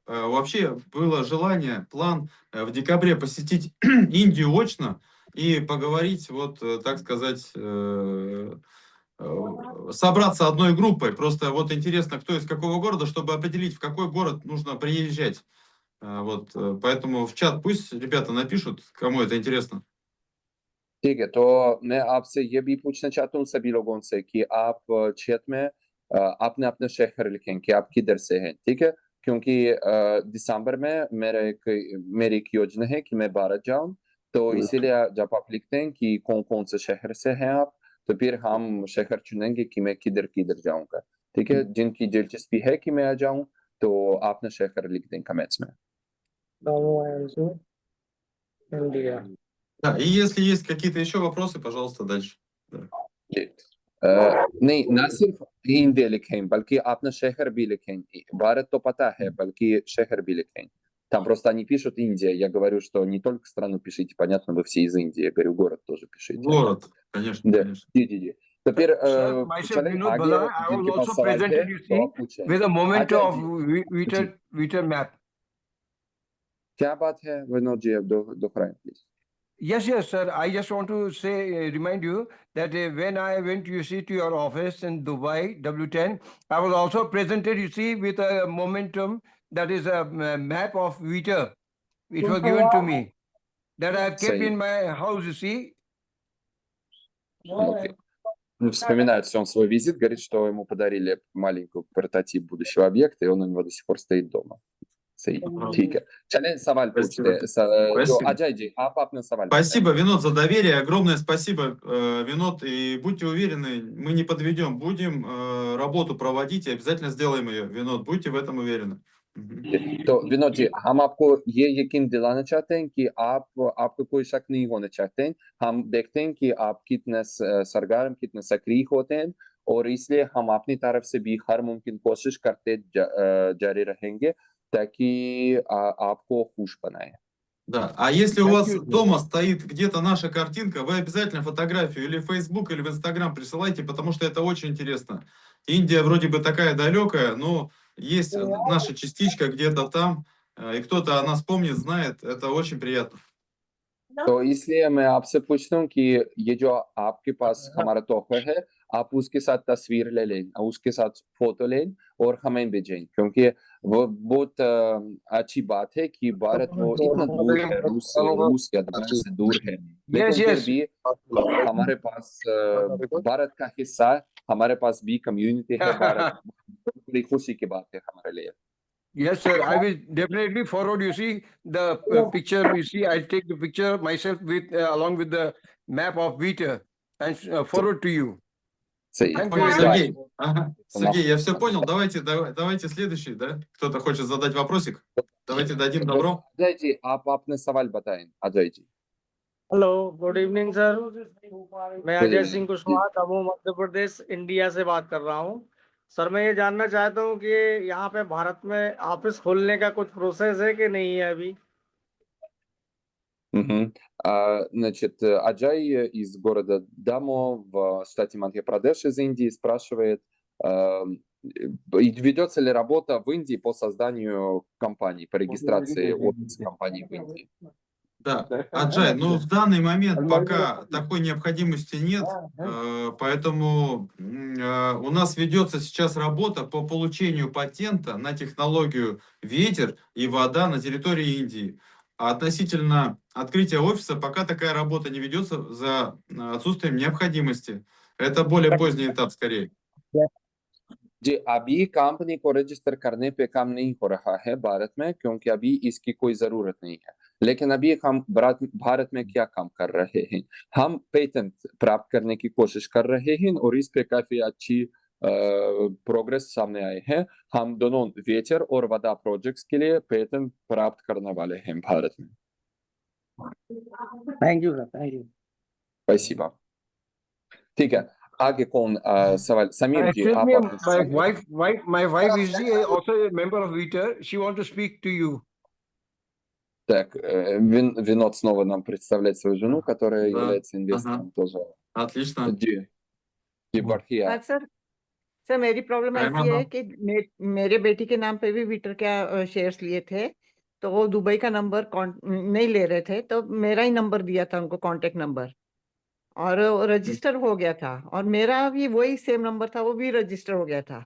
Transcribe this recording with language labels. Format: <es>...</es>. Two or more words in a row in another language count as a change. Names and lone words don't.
<ru>Вообще было желание, план в декабре посетить Индию очно и поговорить, вот, так сказать, собраться одной группой. Просто вот интересно, кто из какого города, чтобы определить, в какой город нужно приезжать. Вот, поэтому в чат пусть ребята напишут, кому это интересно.</ru> <hi>ठीक है, तो मैं आपसे ये भी पूछना चाहता हूँ सभी लोगों से कि आप चैट में अपने अपने शहर लिखें कि आप किधर से हैं, ठीक है? क्योंकि दिसंबर में मेरी एक योजना है कि मैं भारत जाऊं, तो इसीलिए जब आप लिखते हैं कि कौन कौन से शहर से हैं आप, तो फिर हम शहर चुनेंगे कि मैं किधर किधर जाऊंगा, ठीक है? जिनकी दिलचस्पी है कि मैं आ जाऊं, तो आपने शहर लिख दें कमेंट्स में। इंडिया।</hi> <ru>Да, и если есть какие-то еще вопросы, पожалуйста, дальше. Да.</ru> <hi>जी। नहीं, ना सिर्फ इंडिया लिखें, बल्कि अपना शहर भी लिखें. भारत то पता है, बल्कि शहर भी लिखें.</hi> <ru>Там просто они пишут Индия. Я говорю, что не только страну пишите, понятно, вы все из Индии. Я говорю, город тоже пишите. Город, конечно, Да, конечно.</ru> <hi>जी. तो फिर</hi> <en>Sir, myself</en> <hi>चलें</hi> <en>Vinod</en> <hi>आगे.</hi> <en>Bala, I</en> <hi>जिनके</hi> <en>was</en> <hi>पास</hi> <en>also</en> <hi>सवाल है,</hi> <en>presented, you</en> <hi>तो</hi> <en>see,</en> <hi>आप पूछें.</hi> <en>with a moment</en> <hi>अजय</hi> <en>of</en> <hi>जी,</hi> <en>Viter map.</en> <hi>क्या बात है विनोद जी? अब दोहराएं प्लीज.</hi> <en>Yes, sir. I just want to say, remind you that when I went, you see, to your office in Dubai, W10, I was also presented, you see, with a momentum that is a map of Viter. It was given to me that I have kept</en> <hi>सही.</hi> <en>in my house, you see. Okay.</en> <ru>Вспоминает все он свой визит, говорит, что ему подарили маленький прототип будущего объекта, и он у него до сих пор стоит дома.</ru> <hi>सही, ठीक है. चलें सवाल पूछते हैं. जो</hi> <ru>Спасибо.</ru> <hi>अजय जी, आप अपना सवाल</hi> <ru>Спасибо, Винод, за доверие. Огромное спасибо, Винод. И будьте уверены, мы не подведем. Будем работу проводить и обязательно сделаем ее, Винод. Будьте в этом уверены.</ru> <hi>बताएं. तो विनोद जी, हम आपको ये यकीन दिलाना चाहते हैं कि आपको कोई शक नहीं होना चाहते हैं. हम देखते हैं कि आप कितने सरगर्म, कितने सक्रिय होते हैं, और इसलिए हम अपनी तरफ से भी हर मुमकिन कोशिश करते जारी रहेंगे ताकि आपको खुश बनाएं.</hi> <ru>Да. А если у</ru> <en>Thank</en> <ru>вас</ru> <en>you, sir.</en> <ru>дома стоит где-то наша картинка, вы обязательно фотографию или в Facebook, или в Instagram присылайте, потому что это очень интересно. Индия вроде бы такая далекая, но есть наша частичка где-то там, и кто-то о нас помнит, знает. Это очень приятно.</ru> <hi>तो इसलिए मैं आपसे पूछता हूँ कि ये जो आपके पास हमारा तोहफा है, आप उसके साथ तस्वीर ले लें, उसके साथ फोटो लें और हमें भेजें, क्योंकि वो बहुत अच्छी बात है कि भारत वो इतना दूर है, रूस या दुबई से दूर है, लेकिन</hi> <en>Yes,</en> <hi>फिर</hi> <en>yes.</en> <hi>भी हमारे पास भारत का हिस्सा, हमारे पास भी कम्युनिटी है भारत. बड़ी खुशी की बात है हमारे लिए.</hi> <en>Yes, sir. I will definitely forward. You see the picture. You see, I take the picture myself with along with the map of Viter and forward to you.</en> <hi>सही.</hi> <en>Thank you very much.</en> <ru>Сергей, ага. Сергей, я все понял. Давайте следующий, да? Кто-то хочет задать вопросик? Давайте дадим добро.</ru> <hi>अजय जी, आप अपने सवाल बताएं. अजय जी.</hi> <en>hello, good evening sir.</en> <hi>मैं</hi> <en>Good</en> <hi>अजय</hi> <en>evening.</en> <hi>सिंह कुशवाहा, दमोह मध्य प्रदेश, इंडिया से बात कर रहा हूँ. सर, मैं ये जानना चाहता हूँ कि यहाँ पे भारत में ऑफिस खोलने का कुछ प्रोसेस है कि नहीं है अभी? Мгм.</hi> <ru>Значит, Аджай из города Дамо в штате Мадхья-Прадеш из Индии спрашивает, ведется ли работа в Индии по созданию компаний, по регистрации офиса компаний в Индии. Да, Аджай, ну в данный момент пока такой необходимости нет, поэтому у нас ведется сейчас работа по получению патента на технологию ветер и вода на территории Индии. А относительно открытия офиса пока такая работа не ведется за отсутствием необходимости. Это более поздний этап скорее.</ru> <hi>जी, अभी कंपनी को रजिस्टर करने पे काम नहीं हो रहा है भारत में, क्योंकि अभी इसकी कोई जरूरत नहीं है. लेकिन अभी हम भारत में क्या काम कर रहे हैं, हम पेटेंट प्राप्त करने की कोशिश कर रहे हैं और इस पे काफी अच्छी प्रोग्रेस सामने आए हैं. हम दोनों वेचर और वदा प्रोजेक्ट्स के लिए पेटेंट प्राप्त करने वाले हैं भारत में.</hi> <en>thank you sir, thank you.</en> <hi>Спасибо. ठीक है, आगे कौन सवाल? समीर जी,</hi> <en>Excuse</en> <hi>आप</hi> <en>me,</en> <hi>अपने</hi> <en>my wife is also a member of Viter. She wants to speak to you.</en> <ru>Так, Винод снова нам представляет свою жену, которая Да, является ага. инвестором тоже. Отлично.</ru> <hi>जी जी बढ़िया हाँ सर मेरी प्रॉब्लम Райма ऐसी है Ablam. कि मेरे बेटी के नाम पे भी विटर का शेयर्स लिए थे, तो वो दुबई का नंबर नहीं ले रहे थे, तो मेरा ही नंबर दिया था उनको,</hi> <en>contact number,</en> <hi>और रजिस्टर हो गया था, और मेरा भी वही</hi> <en>same number</en> <hi>था, वो भी रजिस्टर हो गया था।</hi>